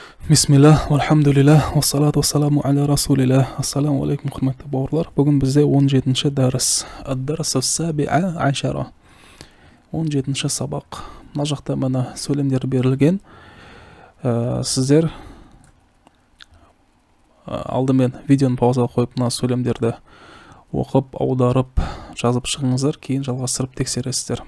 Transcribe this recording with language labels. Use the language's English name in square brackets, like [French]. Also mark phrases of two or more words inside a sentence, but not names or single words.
[Arabic] بسم الله والحمد لله والصلاة والسلام على رسول الله. السلام عليكم [Kazakh] құрметті бауырлар. Бүгін бізде 17-ші дәріс. [Arabic] الدرس السابع عشر. [Kazakh] 17-ші сабақ. Мына жақта мына сөйлемдер берілген. Сіздер алдымен видеоны паузаға қойып, мына сөйлемдерді оқып, аударып, жазып шығыңыздар, кейін жалғастырып тексересіздер.